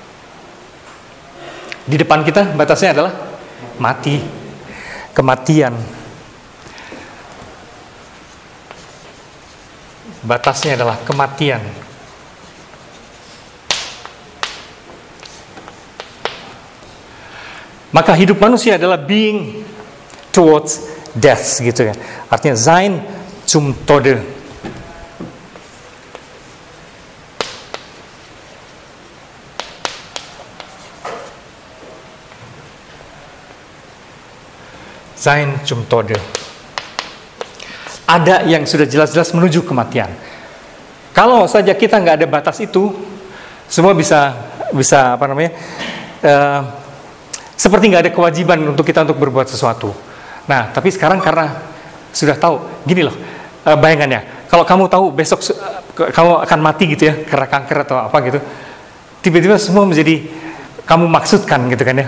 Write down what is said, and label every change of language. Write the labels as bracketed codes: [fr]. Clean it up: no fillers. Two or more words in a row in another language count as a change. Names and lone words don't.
[id] Di depan kita batasnya adalah mati, kematian. Batasnya adalah kematian. Maka hidup manusia adalah [en] being towards death [id] gitu ya. [de] Artinya sein zum Tode. Sein zum Tode. [id] Ada yang sudah jelas-jelas menuju kematian. Kalau saja kita nggak ada batas itu, semua bisa apa namanya? Seperti nggak ada kewajiban untuk kita untuk berbuat sesuatu. Nah, tapi sekarang karena sudah tahu, gini loh, bayangannya, kalau kamu tahu besok kamu akan mati gitu ya, karena kanker atau apa gitu, tiba-tiba semua menjadi kamu maksudkan gitu kan ya.